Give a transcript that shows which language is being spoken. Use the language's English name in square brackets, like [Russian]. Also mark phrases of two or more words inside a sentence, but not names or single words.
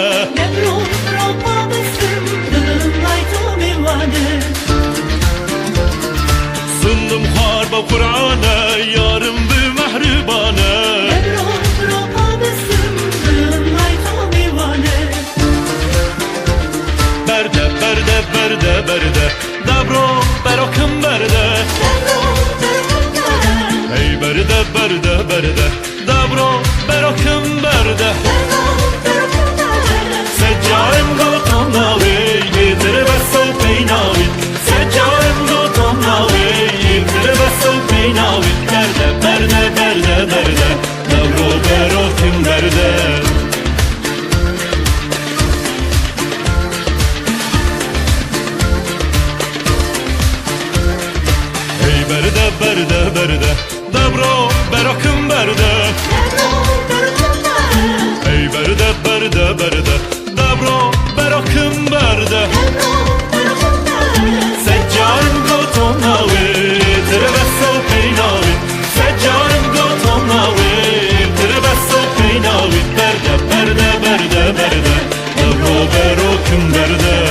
[Persian] دبرو برو پا بستم دلم لای تو میوانه [Central Kurdish] سندم خوار بە قورعانە یارم بمەهربانە [Persian] دبرو برو پا بستم دلم لای تو میوانه [Central Kurdish] بەردە بەردە بەردە بەردە دەبڕۆ بەرۆکم بەردە [Persian] دبرو برو بره [Central Kurdish] ئەی بەردە بەردە بەردە دەبڕۆ بەرۆکم بەردە [Persian] دبرو برو بره [Central Kurdish] سەجارم گۆتۆم ناوێ ئێتر بەسە و پێی ناوێ سەجارم گۆتۆم ناوێ ئێتر بەسە و پێی ناوێ بەردە بەردە بەردە بەردە دەبڕۆ بەرۆکم بەردە ئەی بەردە بەردە بەردە دەبڕۆ بەرۆکم بەردە [Persian] دبرو برو بره [Central Kurdish] ئەی بەردە بەردە بەردە دەبڕۆ بەرۆکم بەردە [Persian] دبرو برو بره [Central Kurdish] سەجارم گۆتۆم ناوێ تر بەسە و پێی ناوێ سەجارم گۆتۆم ناوێ تر بەسە و پێی ناوێ بەردە بەردە بەردە بەردە دەبڕۆ بەرۆکم بەردە